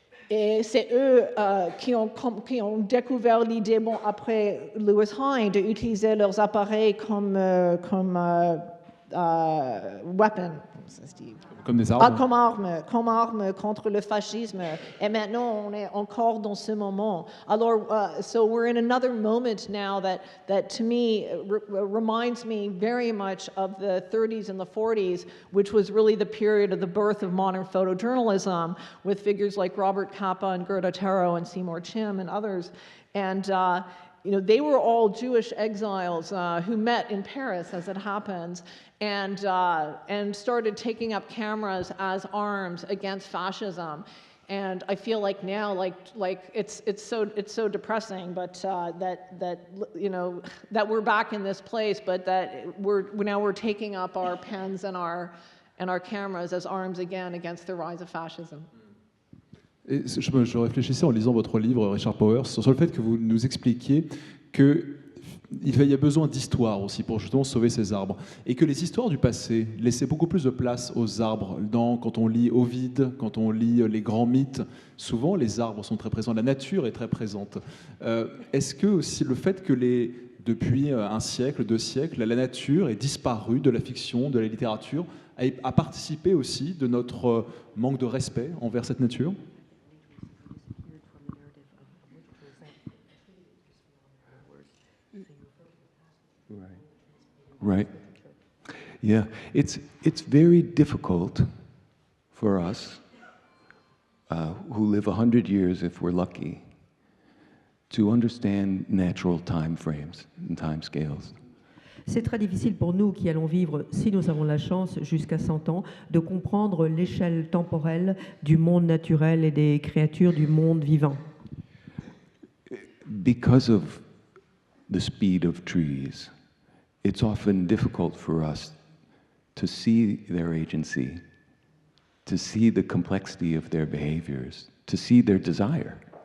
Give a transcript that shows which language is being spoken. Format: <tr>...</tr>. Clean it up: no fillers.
<fr>Et c'est eux qui ont découvert l'idée, après Louis Hine, d'utiliser leurs appareils comme weapon, comme des armes. Comme arme contre le fascisme. Et maintenant, on est encore dans ce moment.</fr> <en>Alors, so we're in another moment now that to me reminds me very much of the 30s and the 40s, which was really the period of the birth of modern photojournalism, with figures like Robert Capa and Gerda Taro and Seymour Chim and others. And they were all Jewish exiles who met in Paris, as it happens, and started taking up cameras as arms against fascism. And I feel like now, like it's so depressing, but that we're back in this place, but that we're taking up our pens and our cameras as arms again against the rise of fascism.</en> <fr>Et je réfléchissais en lisant votre livre, Richard Powers, sur le fait que vous nous expliquiez qu'il y a besoin d'histoire aussi pour justement sauver ces arbres. Et que les histoires du passé laissaient beaucoup plus de place aux arbres. Quand on lit Ovide, quand on lit les grands mythes, souvent les arbres sont très présents, la nature est très présente. Est-ce que aussi le fait que depuis un siècle, 2 siècles, la nature est disparue de la fiction, de la littérature, a participé aussi de notre manque de respect envers cette nature ?</fr> <en>Right. Yeah, it's very difficult for us who live 100 years, if we're lucky, to understand natural time frames and time scales.</en> <fr>C'est très difficile pour nous qui allons vivre, si nous avons la chance, jusqu'à 100 ans, de comprendre l'échelle temporelle du monde naturel et des créatures du monde vivant.</fr> <en>Because of the speed of trees, it's often difficult for us to see their agency, to see the complexity of their behaviors, to see their desire.</en>